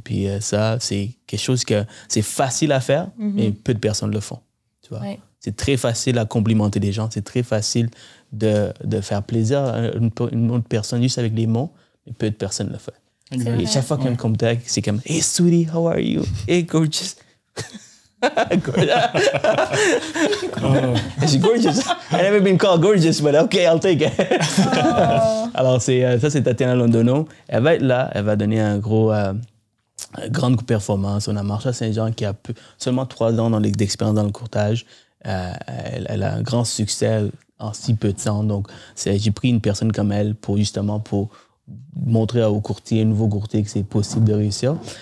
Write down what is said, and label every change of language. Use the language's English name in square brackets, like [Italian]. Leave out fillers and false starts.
[French] Puis ça, c'est quelque chose que c'est facile à faire, mais peu de personnes le font. Tu vois? Ouais. C'est très facile à complimenter des gens. C'est très facile de faire plaisir à une autre personne juste avec des mots, mais peu de personnes le font. Et chaque fois qu'il y a un contact, c'est comme « [English] Hey, sweetie, how are you? Hey, gorgeous. » She's gorgeous. I've never been called gorgeous, but okay, I'll take it. [French] Alors, ça, c'est Tatiana Londono. Elle va être là. Elle va donner grande performance. On a Marsha Saint-Jean qui a seulement 3 ans d'expérience dans le courtage. Elle a un grand succès en si peu de temps. Donc, j'ai pris une personne comme elle pour montrer aux courtiers, aux nouveaux courtiers, que c'est possible de réussir.